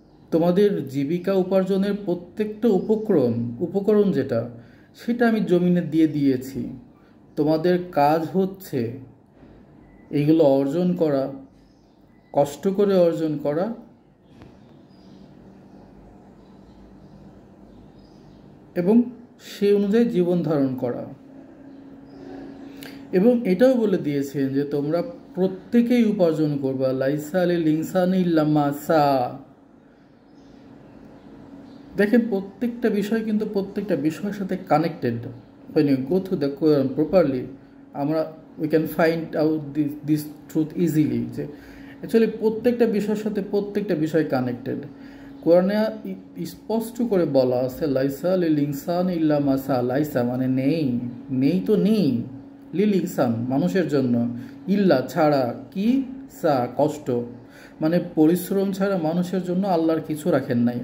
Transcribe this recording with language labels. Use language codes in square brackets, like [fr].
[bn] তোমাদের জীবিকা উপার্জনের প্রত্যেকটা উপকরণ যেটা, সেটা আমি জমিনে দিয়ে দিয়েছি, তোমাদের কাজ হচ্ছে এইগুলো অর্জন করা, কষ্ট করে অর্জন করা এবং সেই অনুযায়ী জীবন ধারণ করা। এবং এটাও বলে দিয়েছেন যে তোমরা প্রত্যেকেই উপার্জন করবা, [ar] লাইসা লিল ইনসানি ইল্লা মা সা। [bn] দেখেন প্রত্যেকটা বিষয় কিন্তু প্রত্যেকটা বিষয়ের সাথে connected. [en] when you go through the Quran properly, [bn] আমরা [en] we can find out this truth easily, [bn] যে অ্যাকচুয়ালি প্রত্যেকটা বিষয়ের সাথে প্রত্যেকটা বিষয় কানেক্টেড। কোরআনে স্পষ্ট করে বলা আছে [ar] লাইসা লিল ইনসান ইল্লা মা সা। [bn] লাইসা মানে নেই তো নেই, লিল ইনসান মানুষের জন্য, ইল্লা ছাড়া, কি, সা কষ্ট, মানে পরিশ্রম ছাড়া মানুষের জন্য আল্লাহর কিছু রাখেন নাই।